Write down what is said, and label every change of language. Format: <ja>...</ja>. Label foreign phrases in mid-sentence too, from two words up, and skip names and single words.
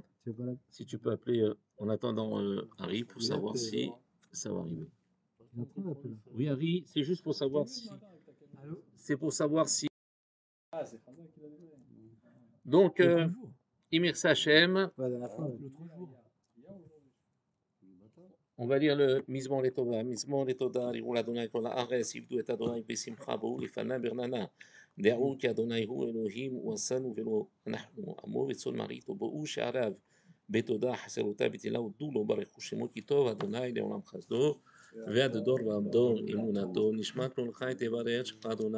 <fr>Si tu peux appeler en attendant Harry pour savoir si ça va arriver. Oui, Harry, c'est juste pour savoir si. C'est pour savoir si. Donc, Imir Sachem, on va lire le</fr> <he>מזמור לתודה. מזמור לתודה, הריעו לאדוני כל הארץ, עבדו את אדוני בשמחה באו לפניו ברננה. דעו כי אדוני הוא אלוהים, הוא עשנו ולא אנחנו, עמו וצאן מרעיתו, בואו שעריו בתודה חסרותה בתהילה הודו לו, ברכו שמו כי טוב אדוני לעולם חסדו, ועד דור ועד דור אמונתו, נשמע קול חי תברך שמך אדוני</he>